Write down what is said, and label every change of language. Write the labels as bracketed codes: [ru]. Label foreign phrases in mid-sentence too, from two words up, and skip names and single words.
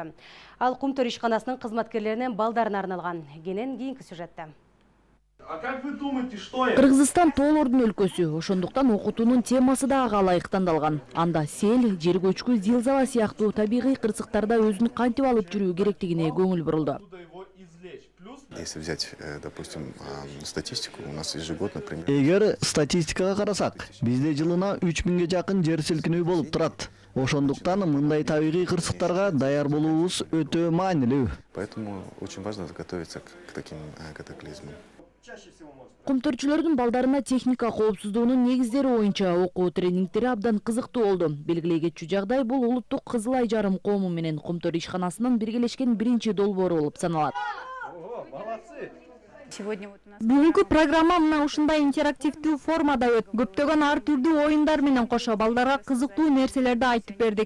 [ky] Ал Кумтөр ишканасынын кызматкерлеринин балдарына арналган. Кенен кийинки сюжетте. Кыргызстан тоолордун өлкөсү, ошондуктан окутуунун темасы да ага ылайык тандалган. Анда сел, жер көчкү, зилзала сыяктуу табигый кырсыктарда өзүн кантип алып жүрүү керектигине көңүл бурулду. [ru] Если взять, допустим, статистику, у нас ежегодно примерно... [ky] Эгер статистикага карасак, бизде жылына 3000 жакын жер силкинүү болуп турат. Ошондуктан мындай табигый кырсыктарга даяр болуубуз өтө маанилүү. [ru] Поэтому очень важно готовиться к таким катаклизмам. [ky] Кумтөрчүлөрдүн балдарына техника коопсуздугунун негиздери боюнча окуу тренингтери абдан кызыктуу болду. Белгилей кетчү жагдай бул улуттук Кызыл Ай жарым коому менен Кумтөр ишканасынын биргелешкен биринчи долбоору болуп саналат. Бүгүнкү программа мына ушундай интерактивдүү формада өтүп, көптөгөн ар түрдүү оюндар менен кошо балдарга кызыктуу нерселерди айтып бердик.